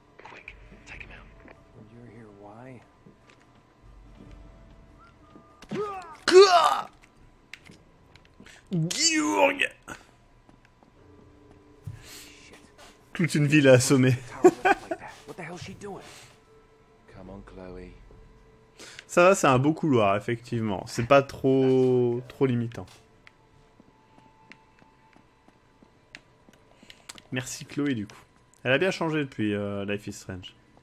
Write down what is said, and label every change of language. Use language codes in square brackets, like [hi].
[en] Quick, take him out. When you're here, why? Gyurg! [fr] Toute une ville à assommer. [en] What the hell's she doing? Come on, Chloe. [fr] Ça va, c'est un beau couloir, effectivement. C'est pas trop limitant. Merci Chloé, du coup. Elle a bien changé depuis Life is Strange.